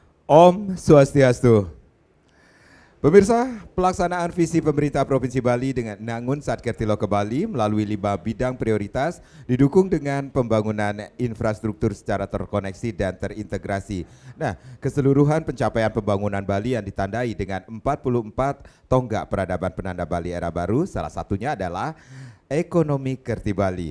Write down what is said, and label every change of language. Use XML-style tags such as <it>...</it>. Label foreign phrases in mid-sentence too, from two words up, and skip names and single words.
<ban>Om Swastiastu.</ban> <id>Pemirsa, pelaksanaan visi pemerintah Provinsi Bali dengan Nangun Satkertiloka Bali melalui 5 bidang prioritas didukung dengan pembangunan infrastruktur secara terkoneksi dan terintegrasi. Nah, keseluruhan pencapaian pembangunan Bali yang ditandai dengan 44 tonggak peradaban penanda Bali era baru, salah satunya adalah Ekonomi Kerti Bali.</id>